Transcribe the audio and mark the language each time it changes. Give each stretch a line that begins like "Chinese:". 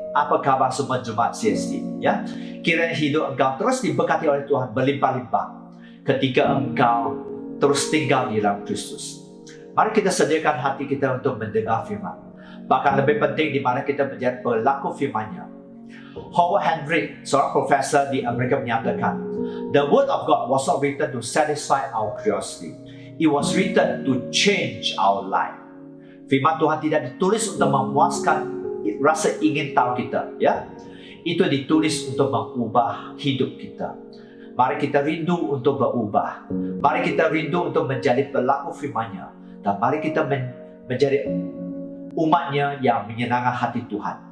Indonesian: Apa khabar semua jemaat CST? Ya, kiranya hidup engkau terus diberkati oleh Tuhan berlimpah-limpah ketika engkau terus tinggal di dalam Kristus. Mari kita sediakan hati kita untuk mendengar firman. Bahkan lebih penting di mana kita menjadi pelaku firman-Nya.
English: Howard Hendrick,
Indonesian: seorang profesor di Amerika menyatakan,
English: "The word of God was not written to satisfy our curiosity. It was written to change our life."
Indonesian: Firman Tuhan tidak ditulis untuk memuaskan rasa ingin tahu kita, ya. Itu ditulis untuk mengubah hidup kita. Mari kita rindu untuk berubah. Mari kita rindu untuk menjadi pelaku firman-Nya. Dan mari kita menjadi umat-Nya yang menyenangkan hati Tuhan.